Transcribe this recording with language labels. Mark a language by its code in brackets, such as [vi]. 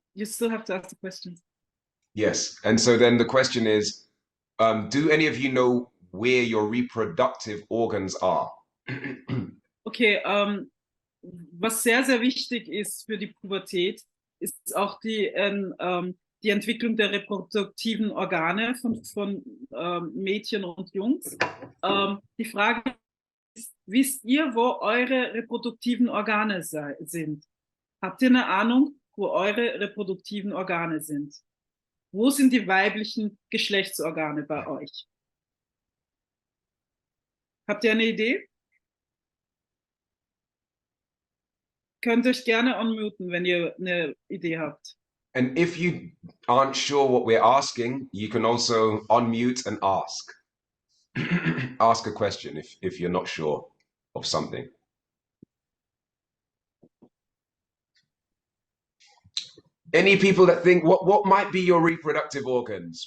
[en] You still have to ask the question. Yes, and so then the question is, do any of you know where your reproductive organs are? [de] Okay, was sehr, sehr wichtig ist für die Pubertät, ist auch die Entwicklung der reproduktiven Organe von Mädchen und Jungs. Die Frage ist, wisst ihr, wo eure reproduktiven Organe sind? Habt ihr eine Ahnung, wo eure reproduktiven Organe sind? Wo sind die weiblichen Geschlechtsorgane bei euch? Habt ihr eine Idee? Könnt euch gerne unmuten, wenn ihr eine Idee habt. [en] And if you aren't sure what we're asking, you can also unmute and ask. Ask a question if you're not sure of something. Any people that think, what might be your reproductive organs?